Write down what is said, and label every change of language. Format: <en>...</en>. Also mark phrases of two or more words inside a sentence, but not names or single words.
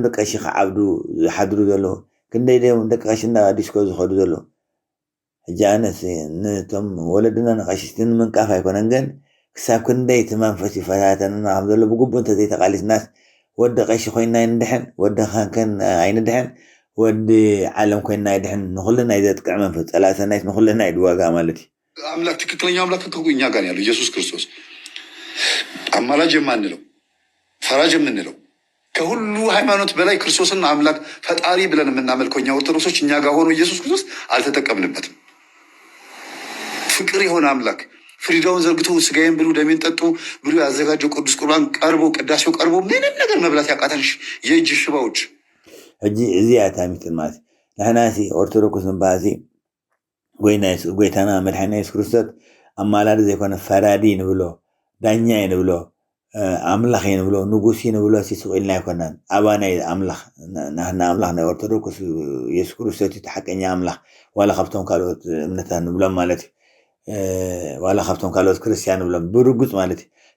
<ti>ደቂ ቀሺ ክዓብዱ ዝሓድሩ ዘለዉ ክንደይ ድዮም ደቂ ቀሺ እና ዲስኮ ዝኸዱ ዘለዉ ሕጂ ኣነስ ነቶም ወለድና ንቀሺስቲ ንምንቃፍ ኣይኮነን ግን ክሳብ ክንደይ እቲ መንፈስ ይፈታተንና ከም ዘሎ ብግቡእ እንተዘይተቃሊስናስ ወዲ ቀሺ ኮይና ይንድሕን ወዲ ካህን ኣይንድሕን ወዲ ዓለም ኮይና ይድሕን ንኩልና ዘጥቅዕ መንፈስ ፀላእ ሰናይት ንኩልና ይድዋጋ ማለት እዩ</ti> <am>አምላክ ትክክለኛው አምላክ እኛ ጋር ያለው ኢየሱስ ክርስቶስ አማላጅ የማንለው ፈራጅ የምንለው ከሁሉ ሃይማኖት በላይ ክርስቶስን አምላክ ፈጣሪ ብለን የምናመልከው እኛ ኦርቶዶክሶች እኛ ጋር ሆኖ ኢየሱስ ክርስቶስ አልተጠቀምንበትም። ፍቅር የሆነ አምላክ ፍሪዳውን ዘርግቶ ስጋዬን ብሉ ደሜን ጠጡ ብሎ ያዘጋጀው ቅዱስ ቁርባን ቀርቦ ቅዳሴው ቀርቦ ምንም ነገር መብላት ያቃተንሽ የእጅ ሽባዎች</am> <ti>ሕጂ እዚኣ ታሚትን ማለት ንሕናሲ ኦርቶዶክስ ንባሲ ጎይታና መድሓኒና ኢየሱስ ክርስቶስ ኣማላዲ ዘይኮነ ፈራዲ ንብሎ ዳኛ ንብሎ ኣምላኽ ንብሎ ንጉሲ ንብሎ ሲስቕ ኢልና ኣይኮናን ኣባናይ ኣምላኽ ናህና ኣምላኽ ናይ ኦርቶዶክስ ኢየሱስ ክርስቶስ እቲ ሓቀኛ ኣምላኽ ዋላ ካብቶም ካልኦት እምነታት ንብሎም ማለት እዩ ዋላ ካብቶም ካልኦት ክርስቲያን ንብሎም ብርጉፅ ማለት እዩ</ti>